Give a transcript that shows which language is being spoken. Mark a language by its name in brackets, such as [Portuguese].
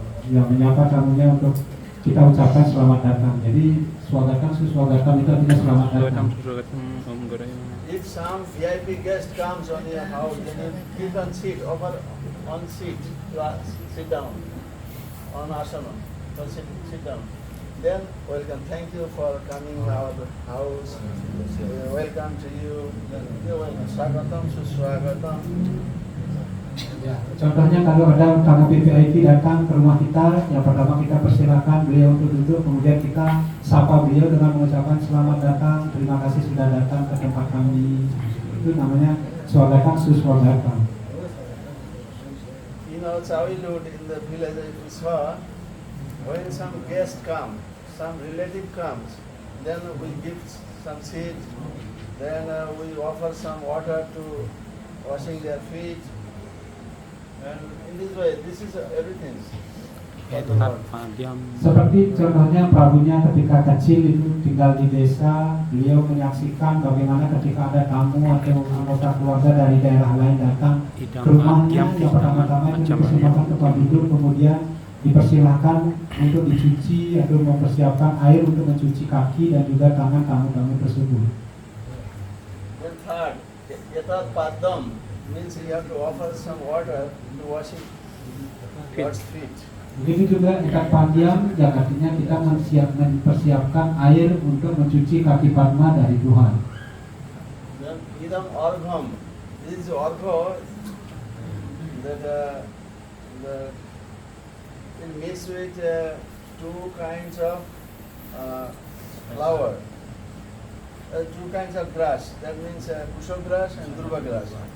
[Indonesian] Menyapa tamunya untuk kita ucapkan selamat datang. Jadi swagatam, suswagatam itu artinya selamat datang. [English] If some VIP guest comes on your house, then you keep on seat, offer on seat, sit down on asana. Sit down. Then welcome. Thank you for coming to our house. Welcome to you. You're welcome. [Sanskrit] Swagatam, suswagatam. [Indonesian] Ya, contohnya kalau ada tamu VIP datang ke rumah kita, yang pertama kita persilakan beliau untuk duduk, kemudian kita sapa beliau dengan mengucapkan selamat datang, terima kasih sudah datang ke tempat kami. Itu namanya swagatam, suswagatam. [English] In our childhood in the village, we saw when some guest come, some relative comes, then we give some seed, then we offer some water to washing their feet, and in this way, this is everything. [Sanskrit] Etat Padiam. [Indonesian] Seperti contohnya Prabunya ketika kecil itu tinggal di desa, beliau menyaksikan bagaimana ketika ada tamu atau anggota keluarga dari daerah lain datang ke rumahnya, yang pertama-tama itu dipersembahkan tempat duduk, kemudian dipersilahkan untuk dicuci atau mempersiapkan air untuk mencuci kaki dan juga tangan tamu-tamu tersebut. [English] Then third, Yatat Padam means you have to offer some water to washing God's feet. [Indonesian] Begitu juga ikat padiam yang artinya kita mempersiapkan air untuk mencuci kaki Padma dari Tuhan. [English] Then Idam Orgham, this is Orgho that it mixed with two kinds of flower, two kinds of grass, that means Kusha grass and Durva grass.